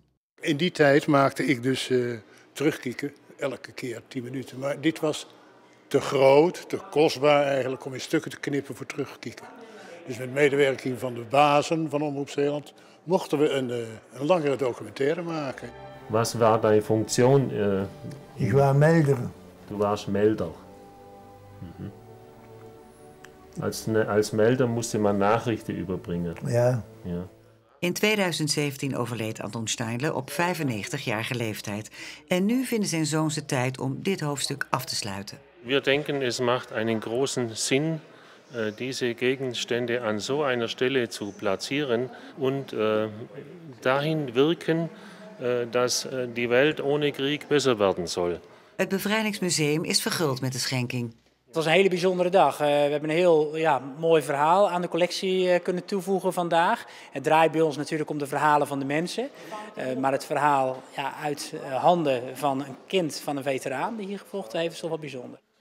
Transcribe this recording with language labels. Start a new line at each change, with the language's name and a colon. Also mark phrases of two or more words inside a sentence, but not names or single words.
Dutch: In die tijd maakte ik dus terugkieken, elke keer 10 minuten. Maar dit was te groot, te kostbaar eigenlijk, om in stukken te knippen voor terugkieken. Dus met medewerking van de bazen van Omroep Zeeland mochten we een langere documentaire maken.
German: Was war deine Funktion? Ich war Melder. Du warst Melder.
Dutch: Als Melder moest man
German: Nachrichten überbringen.
Dutch: Ja. In 2017 overleed Anton Steinle op 95-jarige leeftijd. En nu vinden zijn zoons het tijd om dit hoofdstuk af te sluiten.
German: Wir denken, es macht einen großen Sinn, diese Gegenstände an so einer Stelle zu platzieren und dahin wirken, dass die Welt ohne Krieg besser werden soll.
Dutch: Het Bevrijdingsmuseum is verguld met de schenking. Het was een hele bijzondere dag. We hebben een heel mooi verhaal aan de collectie kunnen toevoegen vandaag. Het draait bij ons natuurlijk om de verhalen van de mensen. Maar het verhaal uit handen van een kind van een veteraan die hier gevochten heeft is toch wel bijzonder.